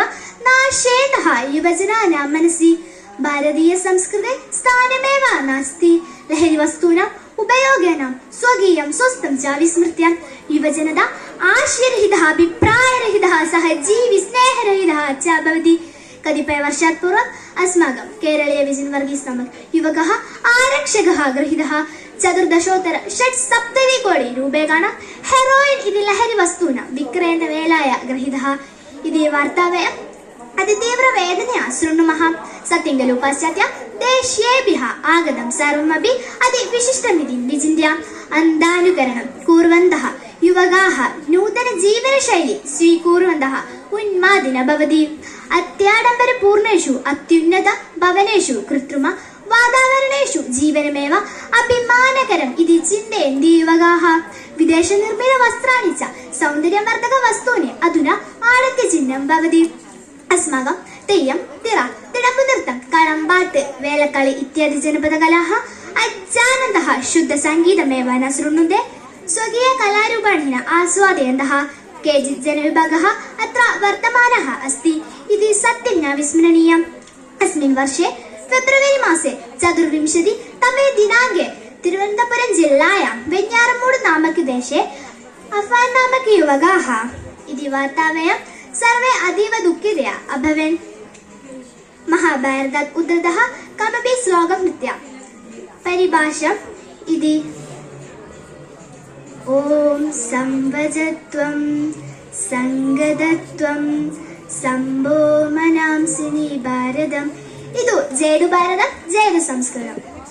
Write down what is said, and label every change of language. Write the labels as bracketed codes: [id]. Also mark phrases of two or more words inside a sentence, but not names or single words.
[sa] നാശേതഃ യുവജനാനാം മനസി ഭാരതീയ സംസ്കൃതേ സ്ഥാനമേവ നാസ്തി ലഹരി വസ്തൂനാം ഉപയോഗേനാം സ്വകീയം സ്വസ്ഥം ച വിസ്മൃത്യ യുവജനത ആശയരഹിതഃ അഭിപ്രായരഹിതഃ സഹ ജീവി സ്നേഹരഹിതഃ ച ഭവതി कतिपय वर्षात् पूर्वम् अस्माकं केरलीय विजयन् वर्गीस् नामक युवकः आरक्षकः गृहीतः 14,670 कोटि रूप्यकाणां हेरोइन् इति लहरी वस्तूनां विक्रयणवेलाय गृहीतः इति वार्ता वयम् अतितीव्रवेदनया शृणुमः सत्यं खलु पाश्चात्य देशेभ्यः आगतं सर्वमपि अतिविशिष्टमिति विचिन्त्य अन्धानुकरणं कुर्वन्तः युवकाः नूतनजीवनशैली स्वीकुर्वन्तः उन्मादिनः भवति അത്യാഡംബരപൂർണേഷു അത്യുന്നത ഭവനേഷു കൃത്രിമ വാതാവരണേഷു ജീവനമേവ അഭിമാനകരം ഇതി ചിന്തയന്തി യുവകാः വിദേശനിർമ്മിത വസ്ത്രാണി ച സൗന്ദര്യവർദ്ധക വസ്തൂനി അധുന ആടത്യചിഹ്നം ഭവതി അസ്മാകം തെയ്യം തിറ തിടമ്പുനൃത്തം കടമ്പാട്ട് വേലക്കളി ഇത്യാദി ജനപദകലാः അജാനന്തः ശുദ്ധസംഗീതമേവ ന ശൃണ്വന്തെ സ്വകീയ കലാരൂപാണിന ആസ്വാദയन्तः केचित् जनविभागः अत्र वर्तमानः अस्ति इति सत्यं न विस्मरणीयम् अस्मिन् वर्षे फेब्रुवरी मासे 24तमे दिनाङ्के तिरुवनन्तपुरं जिल्लायां वेञ्ञारमूडु नामके देशे अफान् नामके युवकाः इति वार्ता वयं सर्वे अतीव दुःखितया अभवन् महाभारतात् उद्धृतः कमपि श्लोकं नृत्य परिभाषम् इति ഓം സംവജത്വം സംഗതത്വം സംഭോ മനാംസിനി ഭാരതം. ಇದು ಜೇಡು ಭಾರತ ಜೇಡು ಸಂಸ್ಕೃತ.